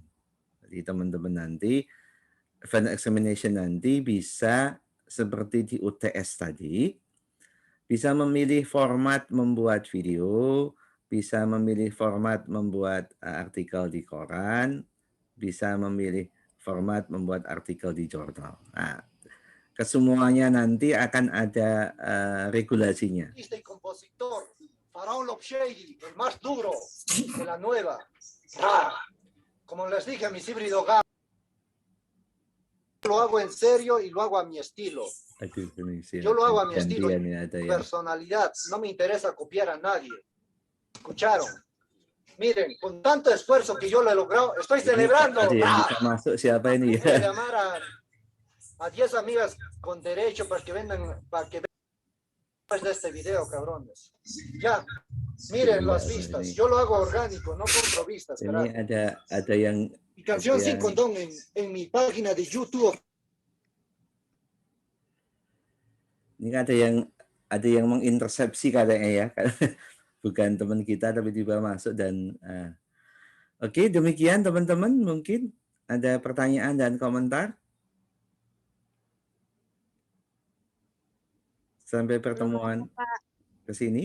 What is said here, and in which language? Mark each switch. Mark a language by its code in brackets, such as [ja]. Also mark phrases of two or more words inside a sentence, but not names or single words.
[id] Jadi teman-teman nanti [en] final examination [id] nanti bisa seperti di UTS tadi, bisa memilih format membuat video, bisa memilih format membuat artikel di koran, bisa memilih format membuat artikel di jurnal. Nah, kesemuanya nanti akan ada regulasinya. [es] Y compositor, Faraón Lobshady, el más duro de la nueva, rara. Como les dije a mis híbridos, lo hago en serio y lo hago a mi estilo. Yo lo hago a mi estilo, personalidad. No me interesa copiar a nadie. ¿Escucharon? Miren, con tanto esfuerzo que yo lo he logrado, estoy celebrando. [id] Ada yang bisa masuk siapa ini? [es] Voy a llamar a 10 amigas con derecho para que vendan, después de este video, cabrones. Ya, miren las vistas. Yo lo hago orgánico, no compro vistas. [id] Ini ada yang [es] Mi canción Sin Condón en mi página de YouTube. [id] Ini ada yang mengintersepsi katanya ya. Bukan teman kita tapi tiba masuk dan oke, demikian teman-teman, mungkin ada pertanyaan dan komentar sampai pertemuan ke sini.